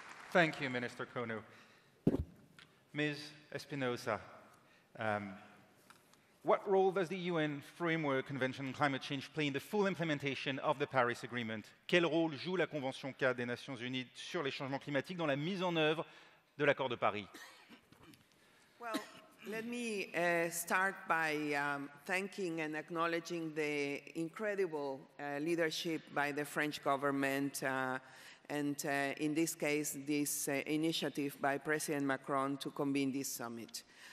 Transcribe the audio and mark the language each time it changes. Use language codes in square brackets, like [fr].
[en] Thank you, Minister Kono. Ms. Espinosa, what role does the UN Framework Convention on Climate Change play in the full implementation of the Paris Agreement? [fr] Quel rôle joue la Convention cadre des Nations Unies sur les changements climatiques dans la mise en œuvre de l'accord de Paris? [en] Well, let me start by thanking and acknowledging the incredible leadership by the French government and in this case, this initiative by President Macron to convene this summit.